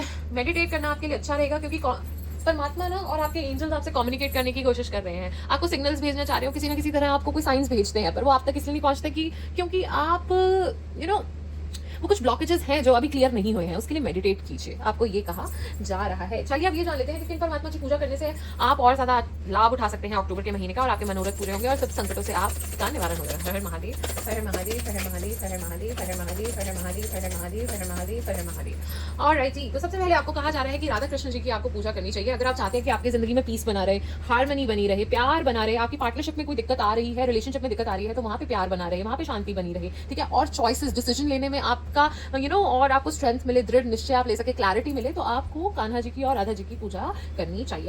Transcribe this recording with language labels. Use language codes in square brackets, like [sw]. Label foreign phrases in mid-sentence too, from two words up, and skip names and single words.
[hi] मेडिटेट करना आपके लिए अच्छा रहेगा, क्योंकि परमात्मा ना और आपके एंजल्स आपसे कम्युनिकेट करने की कोशिश कर रहे हैं, आपको सिग्नल्स भेजना चाह रहे हो, किसी ना किसी तरह आपको कोई साइंस भेजते हैं, पर वो आप तक इसलिए नहीं पहुंचते कि क्योंकि आप [en] you know [hi] वो कुछ ब्लॉकेजेस हैं जो अभी क्लियर नहीं हुए हैं, उसके लिए मेडिटेट कीजिए, आपको ये कहा जा रहा है। चलिए अब ये जान लेते हैं कि किन परमात्मा की पूजा करने से आप और ज्यादा लाभ उठा सकते हैं अक्टूबर के महीने का, और आपके मनोरथ पूरे होंगे और सब संकटों से आपका निवारण होगा। हर हर महादेव, हर हर महादेव, हर हर महादेव, हर हर महादेव, हर हर महादेव, हर हर महादेव, हर हर महादेव, हर हर महादेव, हर हर महादेव। ऑलराइट जी, तो सबसे पहले आपको कहा जा रहा है कि राधा कृष्ण जी की आपको पूजा करनी चाहिए। अगर आप चाहते हैं कि आपकी जिंदगी में पीस बना रहे, हार्मनी बनी रहे, प्यार बना रहे, आपकी पार्टनरशिप में कोई दिक्कत आ रही है, रिलेशनशिप में दिक्कत आ रही है, तो वहां पे प्यार बना रहे, वहां पे शांति बनी रहे, ठीक है। और चॉइसेस, डिसीजन लेने में आपका और आपको स्ट्रेंथ मिले, दृढ़ निश्चय आप ले सके, क्लैरिटी मिले, तो आपको कान्हा जी की और राधा जी की पूजा करनी चाहिए।